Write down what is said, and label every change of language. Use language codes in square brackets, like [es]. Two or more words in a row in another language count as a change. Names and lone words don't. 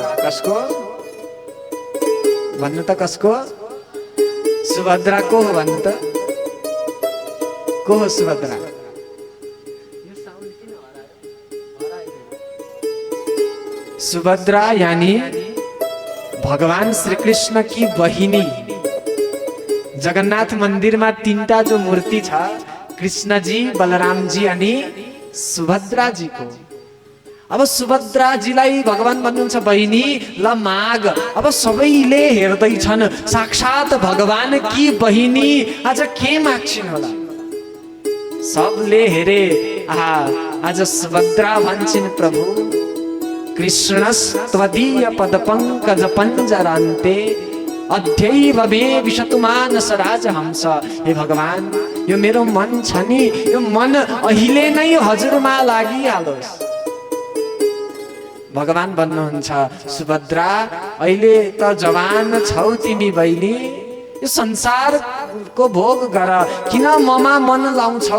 [ne] कसको भन्नु त? कसको? सुभद्राको हो भन्नु त? को हो सुभद्रा? सुभद्रा यानी भगवान श्री कृष्ण की बहिनी। जगन्नाथ मन्दिरमा तीनटा जो मूर्ति छ, कृष्णजी, बलरामजी अनि सुभद्राजीको। अब सुभद्राजीलाई भगवान भन्नुहुन्छ, बहिनी ल माग। अब सबैले हेर्दैछन्, साक्षात भगवान की बहिनी आज के माग्छिन् होला? सबले हेरे, आज सुभद्रा भन्छिन्, [sa] प्रभु कृष्णस्त्वदीय पदपङ्कज पञ्जरान्ते अध्यैव मे विशतु मानस राजहंस। [ne] हे भगवान, यो मेरो मन छ नि, यो मन अहिले नै हजुरमा लागिहालोस्। भगवान भन्नुहुन्छ, सुभद्रा अहिले त जवान छौ तिमी बहिनी, यो संसारको भोग गर, किन ममा मन लाउँछौ?